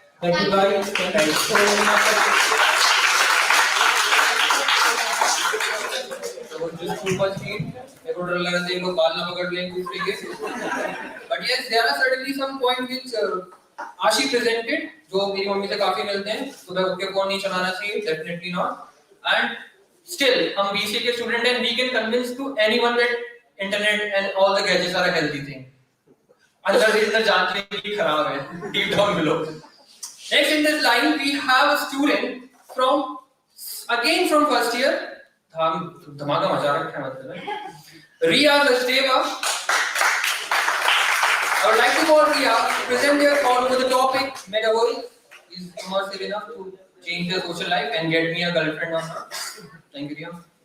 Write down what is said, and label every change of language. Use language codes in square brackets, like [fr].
[en] Thank you guys. Thank you so much. So just too much heat. I would rather say no ball na pakad le दूसरे के. But yes, there are certainly some points which Ashi presented, [hi] जो मेरी mummy से काफी मिलते हैं. सुबह उठ के फोन नहीं चलाना चाहिए, [en] definitely not. And still, [hi] हम BCA के student हैं, [en] we can convince to anyone that internet and all the gadgets are a healthy thing. [hi] अंदर से इतना जानते हैं कि खराब है, [en] deep down below. Next in this line, we have a student from first year. [hi] धमाका मचा रखा है मतलब. Riya Sachdeva. [en] I would like to call Riya to present their thought over the topic Metaverse is immersive enough to change their social life and get me a girlfriend or not. Thank you, Riya.